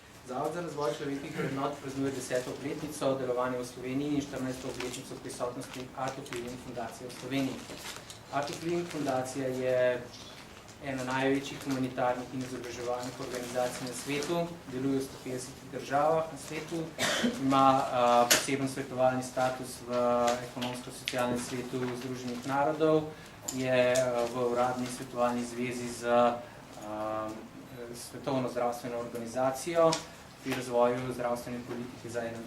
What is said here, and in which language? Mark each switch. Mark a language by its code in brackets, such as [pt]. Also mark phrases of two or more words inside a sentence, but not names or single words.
[sl] Zavod za razvoj človekovih vrednot praznuje 10. obletnico delovanja v Sloveniji in 14. obletnico prisotnosti Art of Living fundacije v Sloveniji. Art of Living fundacija je ena največjih humanitarnih in izobraževalnih organizacij na svetu, deluje v 150 državah na svetu, ima poseben svetovalni status v ekonomsko-socialnem svetu Združenih narodov, je v uradni svetovalni zvezi z Svetovno zdravstveno organizacijo pri razvoju zdravstvene politike za 21.